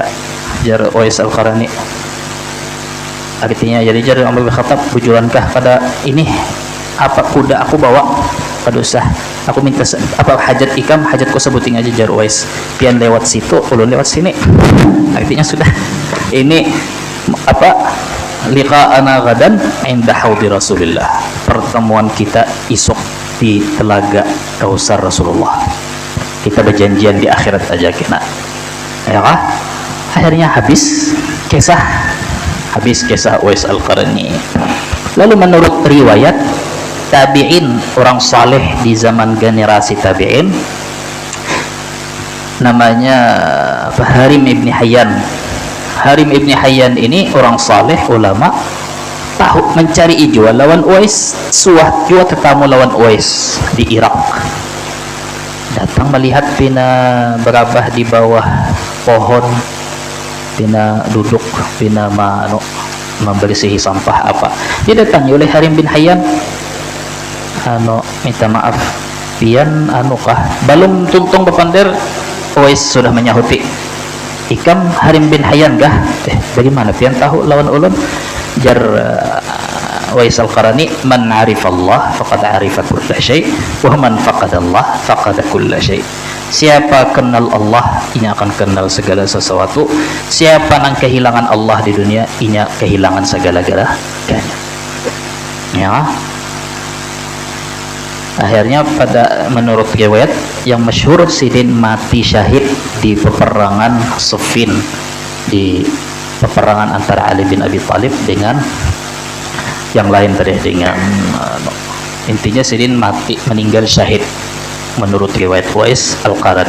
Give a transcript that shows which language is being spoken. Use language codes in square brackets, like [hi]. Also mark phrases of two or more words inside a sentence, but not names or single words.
[bjn] Jar Uwais Al-Qarni, artinya jadi jar Umar bin Khattab, bujurankah pada ini apa kuda aku bawa, kada usah aku minta apa hajat ikam, hajatku sebuting aja jar Uwais, pian lewat situ ulun lewat sini. Artinya sudah, ini apa [ar] لقاؤنا غدا عند حوض رسول الله, [bjn] pertemuan kita esok di telaga Kausar Rasulullah, kita berjanjian di akhirat aja kena, ya kah? Akhirnya habis kisah Uwais Al-Qarni. Lalu menurut riwayat tabi'in, orang saleh di zaman generasi tabi'in, namanya Harim ibni Hayyan. Harim ibni Hayyan ini orang saleh, ulama, tahu mencari ijwa lawan Uwais, suah jua tetamu lawan Uwais di Irak, datang melihat pina berabah di bawah pohon, pina duduk, pina membersihi sampah apa. Dia datang oleh Harim bin Hayyan, minta maaf pian kah balum tuntung bepander. Uwais sudah menyahuti, ikam Harim bin Hayyan kah? Bagaimana pian tahu lawan ulun? [ar] Jar Uwais Al-Qarani, من عرف الله فقد عرف كل شيء ومن فقد الله فقد كل شيء'. [bjn] Siapa kenal Allah, inya akan kenal segala sesuatu. Siapa yang kehilangan Allah di dunia, inya kehilangan segala-galanya. Ya. Akhirnya menurut riwayat yang masyhur, Sidin mati syahid di peperangan Siffin, di peperangan antara Ali bin Abi Thalib dengan yang lain tadi, dengan intinya Sidin mati, meninggal syahid menurut riwayat Uwais Al-Qarani.